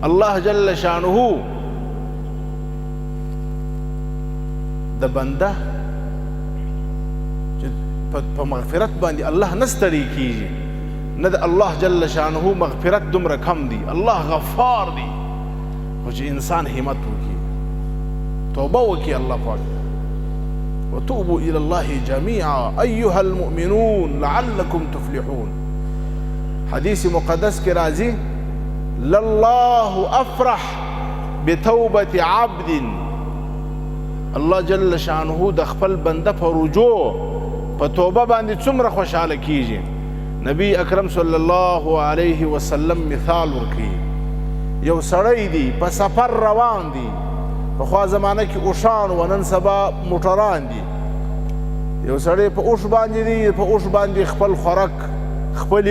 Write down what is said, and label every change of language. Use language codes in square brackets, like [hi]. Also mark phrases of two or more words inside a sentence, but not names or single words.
[ps] الله جل شانه د بنده چې په مغفرت باندې الله نه ستړی کیږي، نه د الله جل شانه مغفرت دومره کم دی. الله غفار دی، خو چې انسان همت وکړي توبه وکړي الله پاک [ar] وتوبوا الى الله جميعا ايها المؤمنون لعلكم تفلحون [ps] حدیث مقدس کې راځي [ar] لله افرح بتوبة عبد [ps] الله جل شانه د خپل بنده په رجوع په توبه باندې څومره خوشاله کیږي نبی اکرم [ar] صلی الله علیه وسلم [ps] مثال ورکړي یو سړی دی په سفر روان دی پخوا زمانه کې اوښان و نن سبا موټران دي یو سړی په اوښ باندې دی په اوښ باندې خپل خوراک خپلې